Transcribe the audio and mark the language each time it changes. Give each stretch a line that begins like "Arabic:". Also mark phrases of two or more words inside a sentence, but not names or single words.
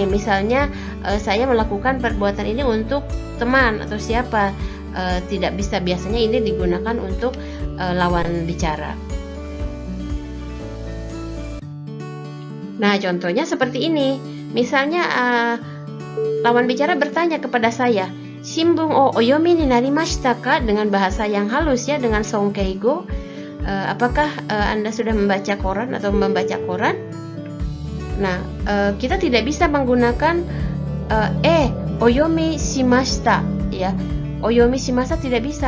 Indonesian: Misalnya saya melakukan perbuatan ini untuk teman atau siapa, tidak bisa. Biasanya ini digunakan untuk lawan bicara. Nah, contohnya seperti ini. Misalnya lawan bicara bertanya kepada saya,
Japanese: "新聞 を お読み に なりました か?"
Indonesian: dengan bahasa yang halus, ya, dengan songkeigo. Apakah Anda sudah membaca koran atau membaca koran? Nah, kita tidak bisa menggunakan
Japanese: お読み しました,
Indonesian: ya.
Japanese: お読み しました
Indonesian: tidak bisa.